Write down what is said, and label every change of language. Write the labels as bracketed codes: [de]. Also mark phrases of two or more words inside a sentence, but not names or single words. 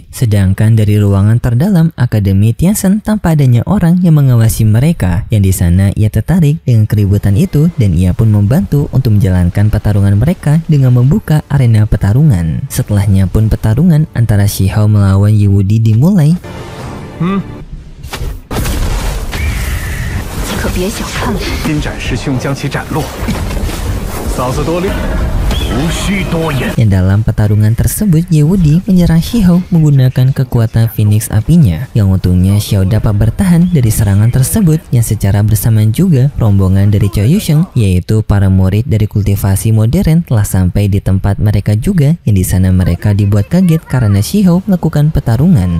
[id] Sedangkan dari ruangan terdalam Akademi Tianzhen tanpa adanya orang yang mengawasi mereka, yang di sana ia tertarik dengan keributan itu dan ia pun membantu untuk menjalankan pertarungan mereka dengan membuka arena pertarungan. Setelahnya pun pertarungan antara Shihao melawan Yu Wudi dimulai. [zh] 可别小看了。金斩师兄将其斩落。嫂子多虑，无需多言。 [id] Dan dalam pertarungan tersebut, Yu Wudi menyerang Shihao menggunakan kekuatan Phoenix apinya, yang untungnya Shihao dapat bertahan dari serangan tersebut, yang secara bersamaan juga rombongan dari Chou Yusheng, yaitu para murid dari kultivasi modern telah sampai di tempat mereka juga, yang di sana mereka dibuat kaget karena Shihao melakukan pertarungan.